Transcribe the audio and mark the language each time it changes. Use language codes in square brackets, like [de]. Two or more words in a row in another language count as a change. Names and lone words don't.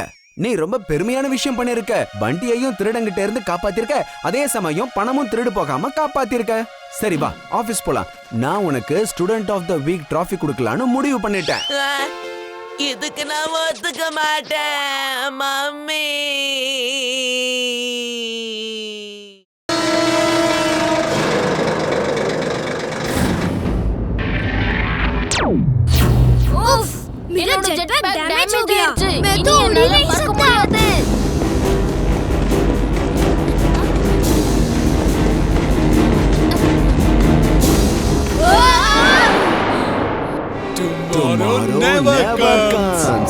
[ta] நீ ரொம்ப பெருமையான விஷயம் பண்ணிருக்க. பண்டியையும் திருடங்கிட்ட இருந்து காப்பாத்திருக்க, அதே சமயம் பணமும் திருடு போகாம காப்பாத்திருக்க. சரி வா, ஆபீஸ் போலாம். நான் உனக்கு [en] student of the week trophy [ta] கொடுக்கலான்னு முடிவு பண்ணிட்டேன். இதுக்கு நான் ஒத்துக்க மாட்டேன் மம்மி. [hi] मेरा [en] jetpack damage [hi] हो गया। मैं तो उड़ ही नहीं सकता। [en] Tomorrow never comes.